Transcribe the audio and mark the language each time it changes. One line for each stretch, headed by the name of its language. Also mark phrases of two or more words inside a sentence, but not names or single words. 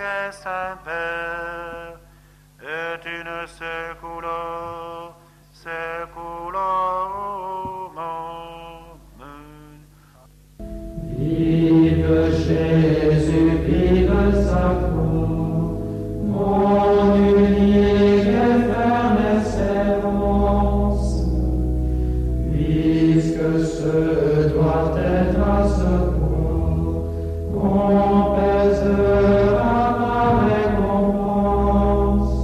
French: des saints pères,
Latin: et in saecula saeculorum. Amen.
French: Vive Jésus, vive sacro, mon unique et ferme espérance, puisque ce doit être à ce point qu'on pèsera ma récompense.